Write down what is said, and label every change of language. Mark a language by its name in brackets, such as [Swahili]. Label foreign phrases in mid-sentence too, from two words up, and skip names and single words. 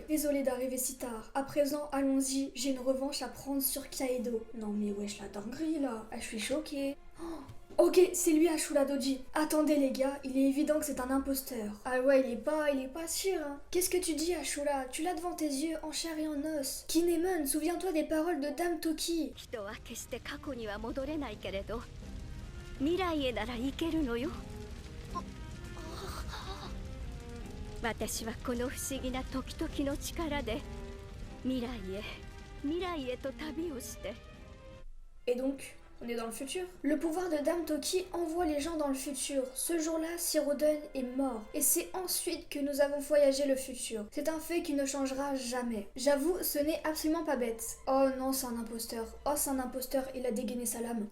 [French] Désolé d'arriver si tard. À présent, allons-y, j'ai une revanche à prendre sur Kaido. Non mais wesh, la dinguerie là. Ah, je suis choquée. Oh. Ok, c'est lui Ashura Doji. Attendez les gars, il est évident que c'est un imposteur. Ah ouais, il est pas sûr, hein. Qu'est-ce que tu dis Ashura? Tu l'as devant tes yeux, en chair et en os. Kinemon, souviens-toi des paroles de Dame Toki. [Japanese] 人は決して過去には戻れないけれど未来へなら行けるのよ。私はこの不思議な時々の力で未来へと旅をして。 [French] Et donc, on est dans le futur. Le pouvoir de Dame Toki envoie les gens dans le futur. Ce jour-là, Sir Oden est mort. Et c'est ensuite que nous avons voyagé le futur. C'est un fait qui ne changera jamais. J'avoue, ce n'est absolument pas bête. Oh non, c'est un imposteur. Oh, c'est un imposteur, il a dégainé sa lame.